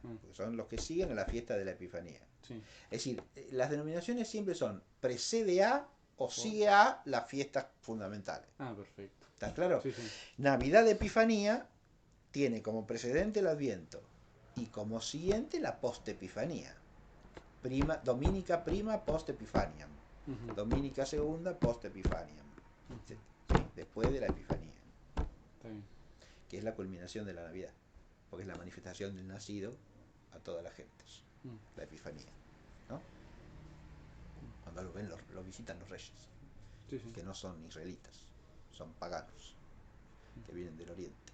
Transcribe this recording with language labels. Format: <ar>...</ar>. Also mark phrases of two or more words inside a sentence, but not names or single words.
<es>Porque son los que siguen a la fiesta de la Epifanía. Sí. Es decir, las denominaciones siempre son precede a o sigue a las fiestas fundamentales. Perfecto. ¿Está claro? Sí, sí. Navidad de Epifanía tiene como precedente el Adviento y como siguiente la post-Epifanía.</es> <la>Dominica prima post-Epifaniam. Dominica segunda post-Epifaniam.</la> <es>¿Sí? Después de la Epifanía. Está bien. Que es la culminación de la Navidad. Porque es la manifestación del nacido a todas las gentes. La Epifanía, ¿no? Cuando lo ven, lo visitan los reyes. Sí, sí. Que no son israelitas, son paganos, que vienen del oriente.</es>